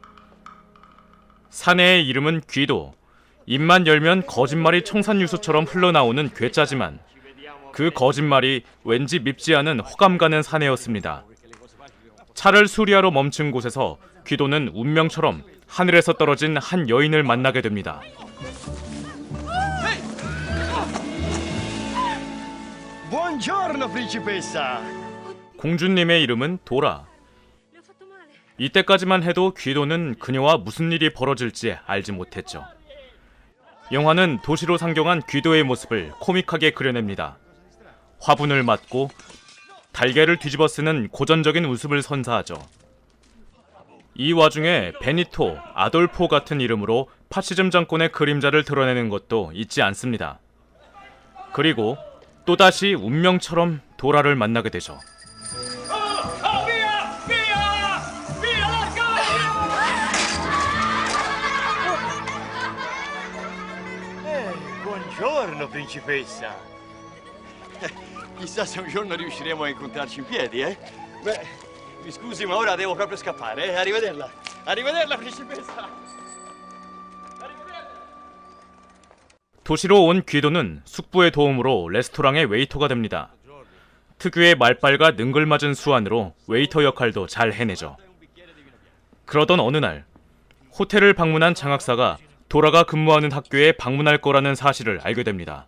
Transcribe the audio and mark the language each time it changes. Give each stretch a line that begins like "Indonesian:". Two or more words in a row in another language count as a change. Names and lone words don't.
Korean: 사내의 이름은 귀도, 입만 열면 거짓말이 청산유수처럼 흘러나오는 괴짜지만 그 거짓말이 왠지 밉지 않은 호감 가는 사내였습니다. 차를 수리하러 멈춘 곳에서 귀도는 운명처럼 하늘에서 떨어진 한 여인을 만나게 됩니다.
Italian: Buongiorno, principessa.
Korean: 공주님의 이름은 도라. 이때까지만 해도 귀도는 그녀와 무슨 일이 벌어질지 알지 못했죠. 영화는 도시로 상경한 귀도의 모습을 코믹하게 그려냅니다. 화분을 맞고 달걀을 뒤집어 쓰는 고전적인 웃음을 선사하죠. 이 와중에 베니토, 아돌포 같은 이름으로 파시즘 정권의 그림자를 드러내는 것도 잊지 않습니다. 그리고 또다시 운명처럼 도라를 만나게 되죠.
Italian: Buongiorno, principessa. Chissà se un giorno riusciremo a incontrarci in piedi, eh? Beh, mi scusi, ma ora devo proprio scappare, eh? Arrivederla. Arrivederla, principessa.
Korean: 도시로 온 귀도는 숙부의 도움으로 레스토랑의 웨이터가 됩니다. 특유의 말빨과 능글맞은 수완으로 웨이터 역할도 잘 해내죠. 그러던 어느 날 호텔을 방문한 장학사가 도라가 근무하는 학교에 방문할 거라는 사실을 알게 됩니다.